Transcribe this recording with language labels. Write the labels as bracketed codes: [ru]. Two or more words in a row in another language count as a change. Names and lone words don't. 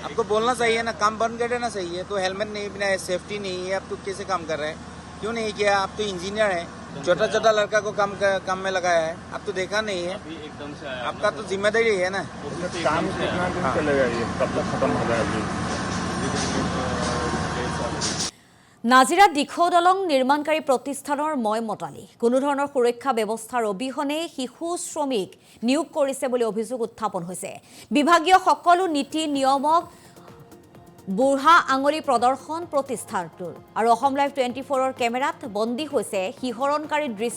[hi] आपको बोलना चाहिए ना, काम बंद कर देना चाहिए। तो हेलमेट नहीं पिना है, सेफ्टी नहीं है, आप तो कैसे काम कर रहे हैं? क्यों नहीं किया? आप तो इंजीनियर है, छोटा छोटा लड़का को काम में लगाया है। आप तो देखा नहीं है। अभी एकदम से आया आपका तो जिम्मेदारी है ना। काम कितना दिन चलेगा ये, कब तक खत्म हो जाएगा? [as] নাজিৰাত দীঘৌ দলং নিৰ্মাণকাৰী প্ৰতিষ্ঠানৰ ময়মতালি কোনো ধৰণৰ সুৰক্ষা ব্যৱস্থাৰ অবিহনে শিশু শ্ৰমিক নিয়োগ কৰিছে বুলি অভিযোগ উত্থাপন হৈছে। বিভাগীয় সকলো নীতি নিয়মক বুঢ়া আঙুলি প্ৰদৰ্শন প্ৰতিষ্ঠানটোৰ আৰু অসম লাইভ 24ৰ কেমেৰাত বন্দী হৈছে শিহৰণকাৰী দৃশ্য।